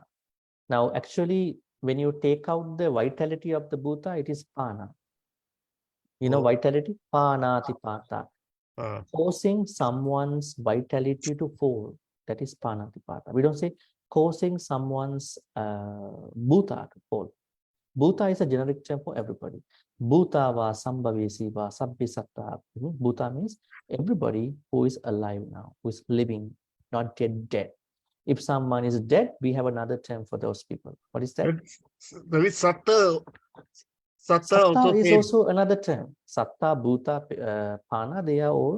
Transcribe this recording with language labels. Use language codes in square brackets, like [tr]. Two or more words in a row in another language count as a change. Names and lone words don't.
[en] Now, actually, when you take out the vitality of the Bhuta, it is Pana. You know, Oh. vitality? Panatipata. Ah. Causing someone's vitality to fall. That is Panatipata. We don't say causing someone's Bhuta to fall. Bhuta is a generic term for everybody. [pi] Bhuta va sambhavesi va sabbi satta. [en] Bhuta means everybody who is alive now, who is living, not yet dead. If someone is dead, we have another term for those people. What is that? There is Satta. Satta Satta also is same. also another term. Satta, Bhuta, Pana, they are all